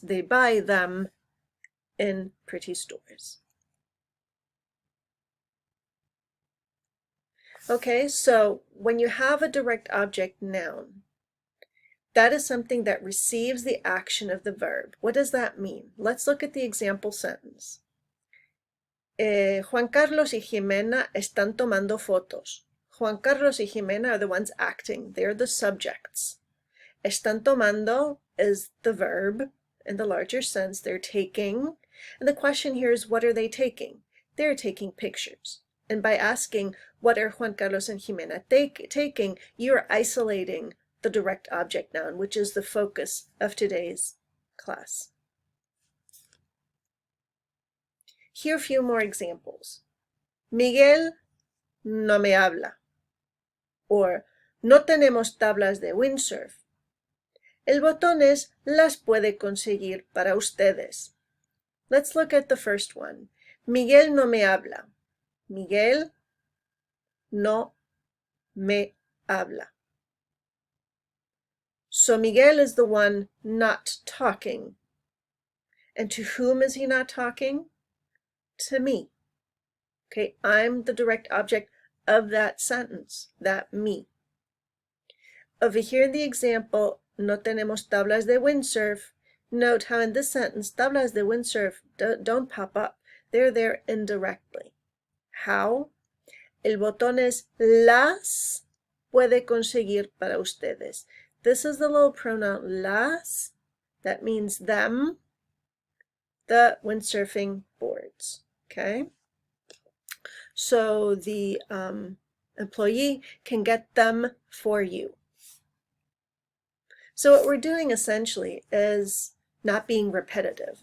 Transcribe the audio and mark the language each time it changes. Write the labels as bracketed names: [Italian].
[English] They buy them in pretty stores. Okay, so when you have a direct object noun, that is something that receives the action of the verb. What does that mean? Let's look at the example sentence. [Spanish] Juan Carlos y Jimena están tomando fotos. [English] Juan Carlos y Jimena are the ones acting. They're the subjects. [Spanish] Están tomando [English] is the verb in the larger sense. They're taking. And the question here is, what are they taking? They're taking pictures. And by asking, what are Juan Carlos and Jimena taking, you're isolating the direct object noun, which is the focus of today's class. Here are a few more examples. [Spanish] Miguel no me habla. Or, no tenemos tablas de windsurf. El botones las puede conseguir para ustedes. [English] Let's look at the first one. [Spanish] Miguel no me habla. Miguel no me habla. [English] So Miguel is the one not talking. And to whom is he not talking? To me. Okay, I'm the direct object of that sentence, that me. Over here in the example, [Spanish] no tenemos tablas de windsurf. [English] Note how in this sentence, [Spanish] tablas de windsurf [English] don't pop up. They're there indirectly. How? [Spanish] El botón es las puede conseguir para ustedes. [English] This is the little pronoun las. That means them, the windsurfing boards. Okay? So the employee can get them for you. So what we're doing essentially is not being repetitive.